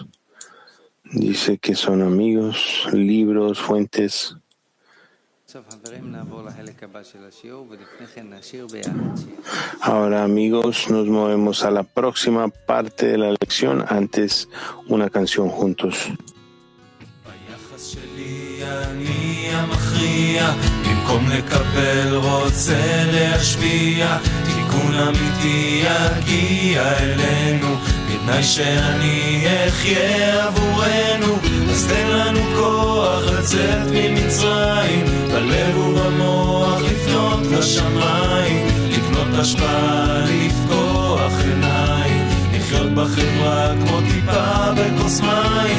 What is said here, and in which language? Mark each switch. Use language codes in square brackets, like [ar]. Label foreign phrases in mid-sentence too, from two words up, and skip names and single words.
[es] Dice que son amigos, libros, fuentes. Ahora, amigos, nos movemos a la próxima parte de la lección. Antes, una canción juntos. [he] במקום לקבל רוצה להשפיע, תיקון אמיתי יגיע אלינו, בתנאי שאני אחיה עבורנו. אז תן לנו כוח לצאת ממצרים, בלב ובמוח לפנות לשמיים, לקנות השפעה, לפקוח עיניים, לחיות בחברה כמו טיפה בכוס מים.